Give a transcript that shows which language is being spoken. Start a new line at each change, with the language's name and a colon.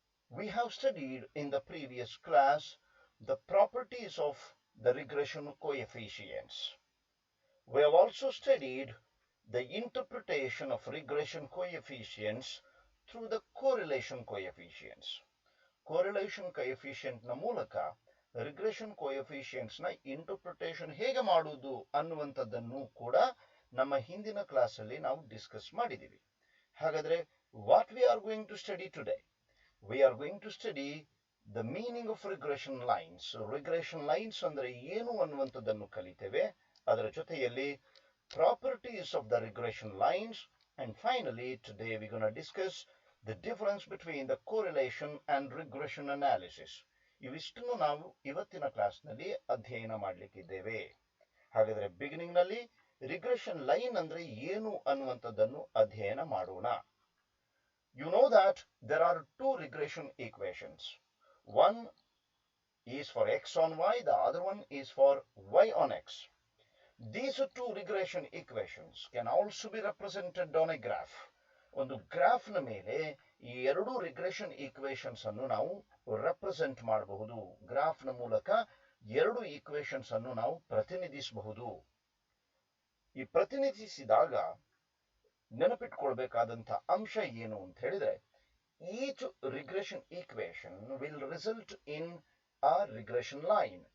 English: We have studied in the previous class the properties of the regression coefficients. We have also studied the interpretation of regression coefficients through the correlation coefficients.
Kannada: Correlation coefficient ನ ಮೂಲಕ regression coefficients ನ interpretation ಹೇಗೆ ಮಾಡುವುದು ಅನ್ನುವಂಥದ್ದನ್ನು ಕೂಡ ನಮ್ಮ ಹಿಂದಿನ class ಅಲ್ಲಿ ನಾವು ಡಿಸ್ಕಸ್ ಮಾಡಿದ್ದೀವಿ.
English: ಹಾಗಾದ್ರೆ what we are going to study today? We are going to study the meaning of regression lines.
Kannada: Regression lines ಅಂದ್ರೆ ಏನು ಅನ್ನುವಂಥದ್ದನ್ನು ಕಲಿತೇವೆ. ಅದರ ಜೊತೆಯಲ್ಲಿ
English: Properties of the regression lines and finally today we gonna discuss the difference between the correlation and regression analysis.
Kannada: ಇವಿಷ್ಟನ್ನು ನಾವು ಇವತ್ತಿನ ಕ್ಲಾಸ್ನಲ್ಲಿ ಅಧ್ಯಯನ ಮಾಡಲಿಕ್ಕಿದ್ದೇವೆ. ಹಾಗಾದರೆ ಬಿಗಿನಿಂಗ್ ನಲ್ಲಿ ರಿಗ್ರೆಷನ್ ಲೈನ್ ಅಂದ್ರೆ ಏನು ಅನ್ನುವಂಥದ್ದನ್ನು ಅಧ್ಯಯನ ಮಾಡೋಣ.
English: You know that there are two regression equations. One is for x on y, the other one is for y on x. These two regression equations can also be represented on a graph.
Kannada: ಒಂದು ಗ್ರಾಫ್ನ ಮೇಲೆ ಈ ಎರಡು regression equations ಅನ್ನು ನಾವು represent ಮಾಡಬಹುದು. ಗ್ರಾಫ್ನ ಮೂಲಕ ಎರಡು equations ಅನ್ನು ನಾವು ಪ್ರತಿನಿಧಿಸಬಹುದು. ಈ ಪ್ರತಿನಿಧಿಸಿದಾಗ ನೆನಪಿಟ್ಕೊಳ್ಬೇಕಾದಂಥ ಅಂಶ ಏನು ಅಂತ ಹೇಳಿದ್ರೆ,
English: Each regression equation will result in a regression line.